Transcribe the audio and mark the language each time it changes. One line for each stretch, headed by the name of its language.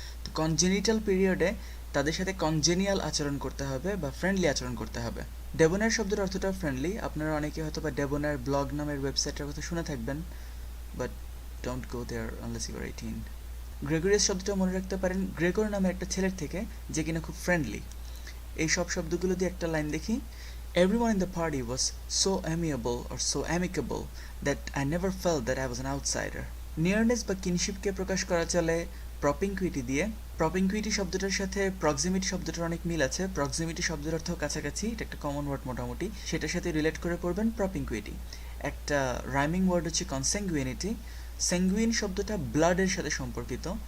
Bangla: তো কনজেনিটাল পিরিয়ডে তাদের সাথে কনজেনিয়াল আচরণ করতে হবে বা ফ্রেন্ডলি আচরণ করতে হবে। ডেবোনার শব্দের অর্থটাও ফ্রেন্ডলি। আপনারা অনেকে হয়তো বা ডেবোনার ব্লগ নামের ওয়েবসাইটের কথা শুনে থাকবেন,
English: But don't go there unless you are 18।
Bangla: গ্রেগরিয়াস শব্দটা মনে রাখতে পারেন গ্রেগর নামের একটা ছেলের থেকে, যে কিনা খুব ফ্রেন্ডলি। এই সব শব্দগুলো দিয়ে একটা লাইন দেখি।
English: Everyone in the party was so amiable or so amicable that I never felt that I was an outsider.
Bangla: নিয়ারনেস বা কিনশিপকে প্রকাশ করা চলে প্রপিংকুইটি দিয়ে। প্রপিংকুইটি শব্দটার সাথে প্রক্সিমিটি শব্দটার অনেক মিল আছে। প্রক্সিমিটি শব্দের অর্থ কাছাকাছি, এটা একটা কমন ওয়ার্ড মোটামুটি, সেটার সাথে রিলেট করে পড়বেন প্রপিংকুইটি। একটা রাইমিং ওয়ার্ড হচ্ছে কনস্যাঙ্গুইনিটি। স্যাঙ্গুইন শব্দটা ব্লাডের সাথে সম্পর্কিত।